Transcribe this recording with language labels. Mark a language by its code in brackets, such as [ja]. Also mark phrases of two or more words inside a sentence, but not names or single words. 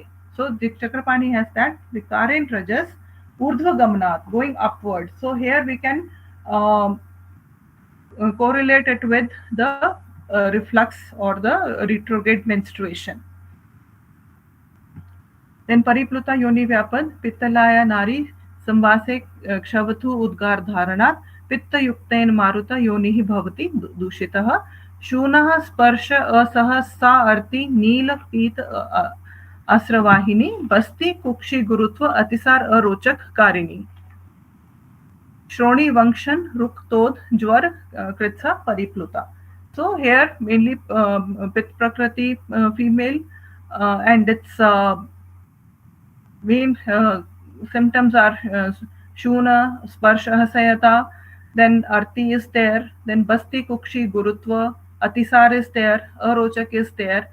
[en] So Chakrapani has that [sa] Vikarin Rajas Urdhva Gamanat, [en] going upward. So here we can correlate it with the reflux or the retrograde menstruation. [sa] Then Paripluta Yoni Vyapad Pittalaya Nari Samvase Kshavathu Udgar Dharanat Pitta Yuktain Maruta Yonihi Bhavati Dushitaha Shunaha Sparsha Asaha Sa Arti Neela Pita Asravahini Basti Kukshi Gurutva Atisar Arochak Karini. Shroni Vangshan Ruktod Jwar Kritsa Paripluta. [en] So here mainly [sa] Pit Prakriti [en] female and its main symptoms are Shuna, [sa] Sparsha Hasayata, [en] then Arti is there, then [sa] Basti Kukshi Gurutva, [en] Atisar is there, Arochak is there.